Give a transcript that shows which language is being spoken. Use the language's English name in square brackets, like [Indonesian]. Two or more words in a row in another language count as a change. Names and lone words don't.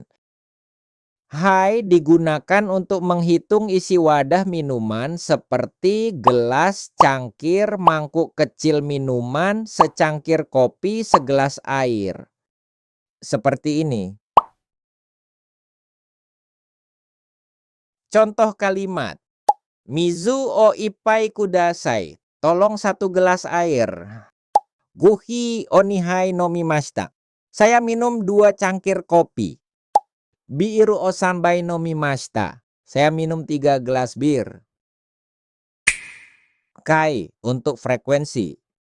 [Indonesian] Hai digunakan untuk menghitung isi wadah minuman seperti gelas, cangkir, mangkuk kecil minuman, secangkir kopi, segelas air. Seperti ini. Contoh kalimat [Japanese] 水を一杯ください. [Indonesian] Tolong 1 gelas air. [Japanese] コーヒーを二杯飲みました. [Indonesian] Saya minum 2 cangkir kopi. [Japanese] ビールを三杯飲みました. [Indonesian] Saya minum 3 gelas bir. Kai untuk frekuensi.